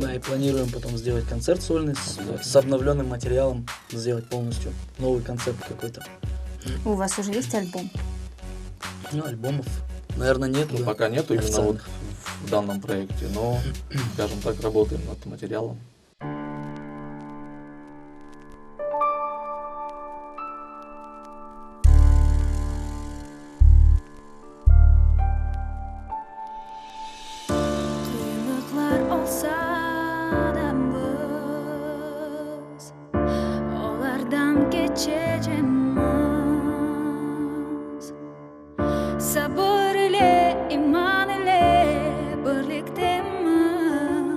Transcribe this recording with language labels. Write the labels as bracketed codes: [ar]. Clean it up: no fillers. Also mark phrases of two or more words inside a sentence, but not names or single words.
[ru] Да, и планируем потом сделать концерт сольный с обновленным материалом, сделать полностью новый концерт какой-то. У вас уже есть альбом? Ну, альбомов, наверное, нет. Ну, да, пока нету именно вот официальных. в данном проекте, но, скажем так, работаем над материалом. [crh] Qiyinliklar olsa da biz olardan kecheceğimiz sabır ile iman ile birliktemiz